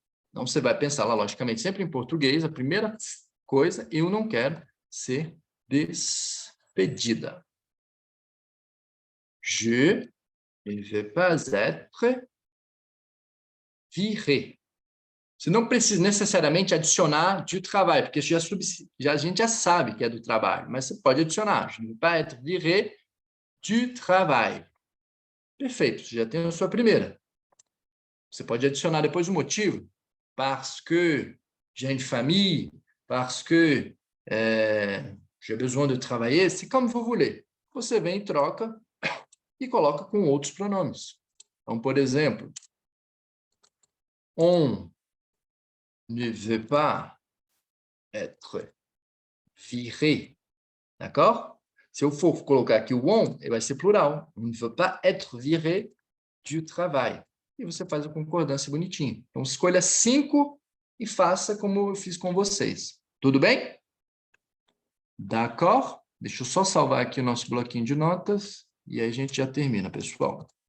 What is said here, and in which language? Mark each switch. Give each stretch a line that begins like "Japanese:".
Portuguese: Então, você vai pensar lá, logicamente, sempre em português, a primeira coisa, eu não quero ser despedida.
French: Je ne vais pas être viré.
Portuguese: Você não precisa necessariamente adicionar du trabalho, porque a gente já sabe que é do trabalho, mas você pode adicionar.
French: Je ne vais pas être viré du travail.
Portuguese: Perfeito, você já tem a sua primeira. Você pode adicionar depois o motivo.
French: Parce que j'ai une famille, parce que j'ai besoin de travailler, c'est comme vous voulez.
Portuguese: Você vem, troca e coloca com outros pronomes. Então, por exemplo,
French: on ne veut pas être viré.
Portuguese: D'accord? Se eu for colocar aqui o on, ele vai ser plural.
French: On ne veut pas être viré du travail.
Portuguese: E você faz a concordância bonitinho. Então, escolha 5 e faça como eu fiz com vocês. Tudo bem? D'accord? Deixa eu só salvar aqui o nosso bloquinho de notas e aí a gente já termina, pessoal.